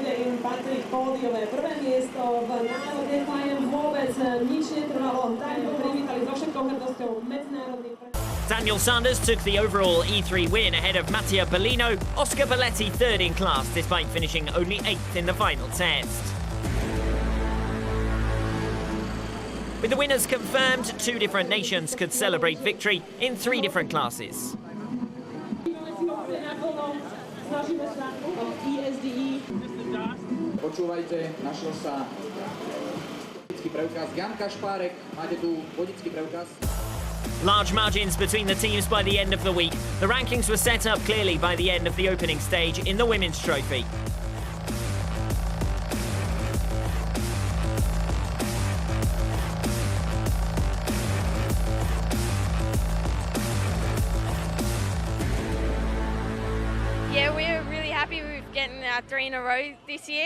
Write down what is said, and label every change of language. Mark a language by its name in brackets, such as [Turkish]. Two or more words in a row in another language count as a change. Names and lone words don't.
[English] Daniel Sanders took the overall E3 win ahead of Mattia Bellino, Oscar Belletti 3rd in class despite finishing only 8th in the final test. With the winners confirmed, 2 different nations could celebrate victory in 3 different classes. [Slovak] Počúvajte, našiel sa vodický preukaz. Jan Kašpárek, máte tu vodický preukaz. [English] Large margins between the teams by the end of the week. The rankings were set up clearly by the end of the opening stage in the Women's Trophy. Yeah, we're really happy with getting our 3 in a row this year.